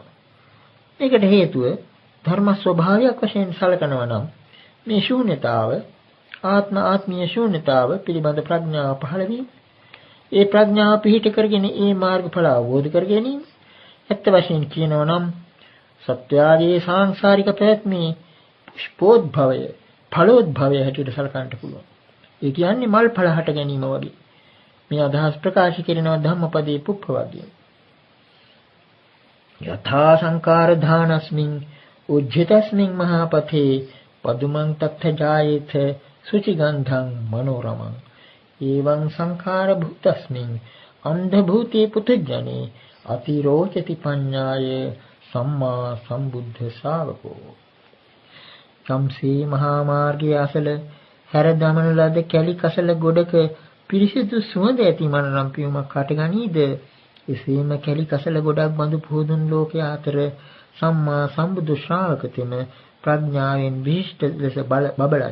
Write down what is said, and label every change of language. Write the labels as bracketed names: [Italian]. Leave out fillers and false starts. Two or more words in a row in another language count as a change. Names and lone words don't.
[Sinhala] මේකට හේතුව ධර්ම ස්වභාවයක් වශයෙන් සැලකනවා නම් මේ ශූන්‍යතාව, ආත්මීය ශූන්‍යතාව පිළිබඳ ප්‍රඥාව පහළ වීම, ඒ ප්‍රඥාව පිහිට කරගෙන ඒ මාර්ගඵල අවබෝධ කර ගැනීම ඇත්ත වශයෙන් කියනවා නම් සත්‍යාගේ සාංශාරික පැවැත්මේ පුෂ්පෝද්භවය ඵලෝද්භවය හැටියට සලකන්නට පුළුවන්. ඒ කියන්නේ මල් ඵල හට ගැනීම වගේ. මේ අදහස් ප්‍රකාශ කරනවා ධම්මපදයේ පුප්ප වගේ. [Pali] යථා සංකාර ධානස්මින් උජ්ජිතස්මින් මහපතේ පදුමං තත්ථ ජායේත සුචිගන්ධං මනෝරමං එවං සංඛාර භූතස්මින් අන්ධ භූතේ පුතජනේ අතිරෝචති පඤ්ඤාය සම්මා සම්බුද්ධ ශාවකෝ. [Sinhala] සම්සේ මහා මාර්ගයේ අසල හැර දමන ලද කැලි කසල ගොඩක පිරිසිදු සුවඳ ඇති මනරම් පියුමක් හටගනීද එසේම කැලි කසල ගොඩක් බඳු පුදුන් ලෝකයේ අතර සම්මා සම්බුදු ශ්‍රාවකතෙම ප්‍රඥාවෙන් විශිෂ්ට ලෙස බබලයි.